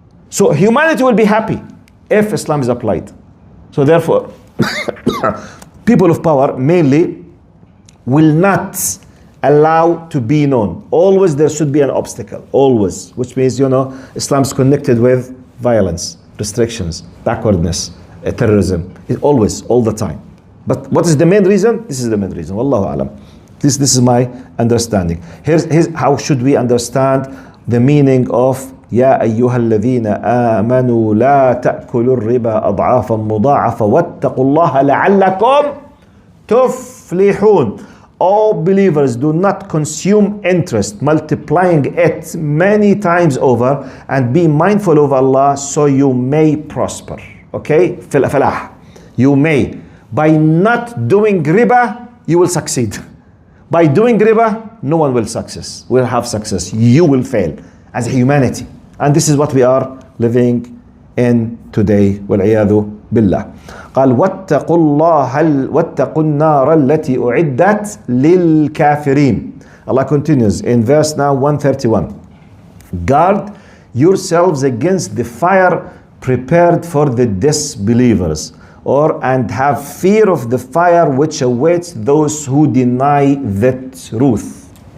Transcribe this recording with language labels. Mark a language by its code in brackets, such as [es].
[en] So humanity will be happy if Islam is applied. So therefore, people of power mainly will not allow to be known. Always there should be an obstacle, always, which means, Islam is connected with violence, restrictions, backwardness, terrorism, always, all the time. But what is the main reason? This is the main reason. Wallahu alam. This is my understanding. Here's how should we understand the meaning of [ar] يا أيها الذين آمنوا لا تأكلوا الربا أضعافا مضاعفة واتقوا الله لعلكم تفلحون. [en] All believers, do not consume interest, multiplying it many times over, and be mindful of Allah so you may prosper. Okay? Falah. You may. By not doing riba, you will succeed. By doing riba, no one will have success. You will fail as humanity. And this is what we are living in today. [ar] وَالْعِيَاذُ بِاللَّهِ. قال واتقوا النار التي أعدت للكافرين. [en] Allah continues in verse now 131. Guard yourselves against the fire prepared for the disbelievers, and have fear of the fire which awaits those who deny the truth.